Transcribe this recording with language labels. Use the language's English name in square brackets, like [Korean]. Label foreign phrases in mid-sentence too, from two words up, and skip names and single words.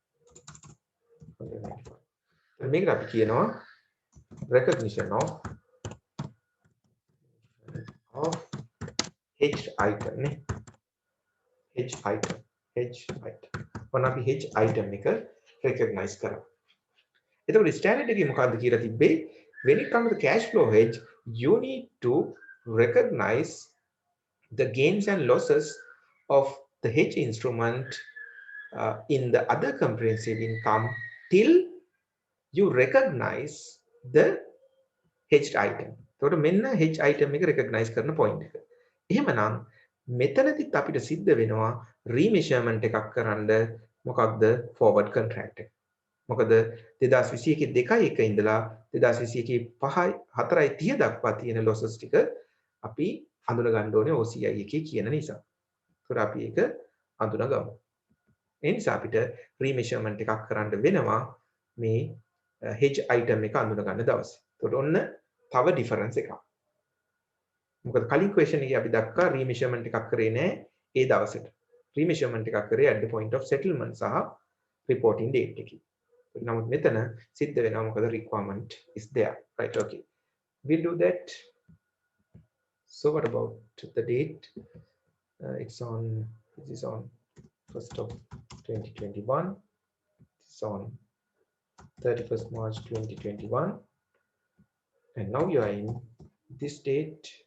[English] 195. Make it up here, recognition of hedged item. Hedge item. One of the hedge item [Sinhala] එක recognize කරා. එතකොට standard එකේ මොකද්ද කියලා තිබ්බේ? [English] When it comes to the cash flow hedge, you need to recognize the gains and losses of the hedge instrument in the other comprehensive income till you recognize the hedged item. [Sinhala] එතකොට මෙන්න [English] hedge item [Sinhala] එක recognize කරන point එක. එහෙමනම් මෙතනදිත් අපිට සිද්ධ වෙනවා remeasurement එකක් කරන්න. මොකක්ද? [English] forward contract [Sinhala] එක. මොකද 2021 2.1 ඉඳලා 2021 5 4.30 දක්වා තියෙන losses ටික අපි අඳුන ගන්න ඕනේ OCI එකේ කියන නිසා. ඒකට අපි ඒක අඳුනගමු. ඒ නිසා අපිට remeasurement එකක් කරන්න වෙනවා මේ [English] hedge item [Sinhala] එක අඳුන ගන්න දවසේ. ඒකට ඔන්න තව difference එකක්. මොකද කලින් question එකේ අපි දක්වා remeasurement එකක් කරේ නෑ ඒ දවසට. remeasurement එකක් කරේ [English] at the point of settlement [Sinhala] සහ [English] reporting date [Sinhala] එකේ. නමුත් මෙතන සිද්ධ වෙනවා මොකද [English] requirement is there, right? Okay, we'll do that. So what about the date? This is on 1st of 2021. It's on 31st March 2021, and now you are in this date.